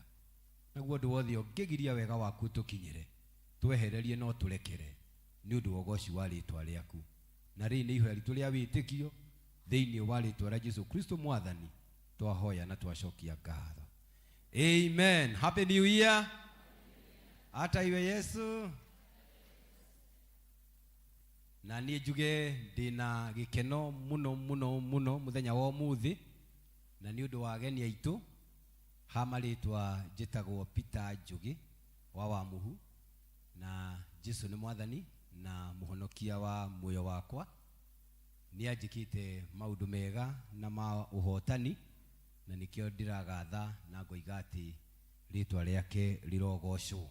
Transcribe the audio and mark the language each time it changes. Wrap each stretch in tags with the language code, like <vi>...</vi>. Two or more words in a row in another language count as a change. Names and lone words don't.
<ki>Naguo ũndũ wothe ũngĩgiria wega waku tũkinyĩre, twehererie no tũrekere nĩ ũndũ wa ũgoci wa rĩtwa rĩaku. Na rĩu nĩ ihoya ritũ rĩa wĩtĩkio thĩinĩ wa rĩtwa rĩa Jesũ Kristo Mwathani twahoya na twacokia ngatho.</ki> <en>Amen. Happy New Year.</en> <ki>Hata iwe Yesu. Na niĩ njuge ndĩna gĩkeno mũno mũno mũno mũthenya wa ũmũthĩ, na nĩ ũndũ wa ageni aitũ, ha marĩtwa njĩtagwo Peter Njugi wa Wamuhu, na Jesũ nĩ Mwathani na mũhonokia wa muoyo wakwa, ni ajikite maundu mega na ma uhotani na nikio ndiragatha na ngoigati ritwa riake rirogocwo.</ki>